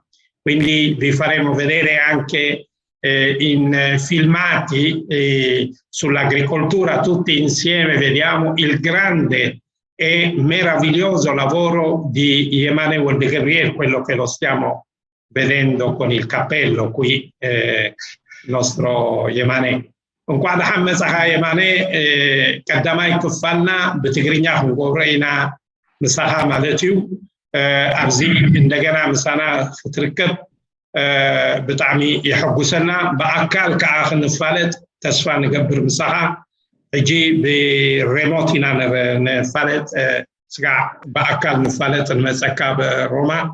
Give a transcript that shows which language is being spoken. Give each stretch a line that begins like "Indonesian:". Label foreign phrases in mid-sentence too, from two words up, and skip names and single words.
Italian: Quindi vi faremo vedere anche in filmati sull'agricoltura, tutti insieme vediamo il grande e meraviglioso lavoro di Yemane Wolde-Gabriel, quello che lo stiamo vedendo con il cappello qui, il nostro Yemane.
Tigrinya: እንኳን ሐመፀኻ የማነ ቀዳማይ ክፋልና ብትግርኛ ክንጎብረኢና ምሳኻ ማለት እዩ ኣብዚ እንደገና ምሳና ክትርከብ ብጣዕሚ ይሐጉሰና ብኣካል ከዓ ክንፋለጥ ተስፋ ንገብር ምሳኻ ሕጂ ብሬሞት ኢና ንፋለጥ ስጋዕ ብኣካል ንፋለጥ ንመፀካ ብሮማ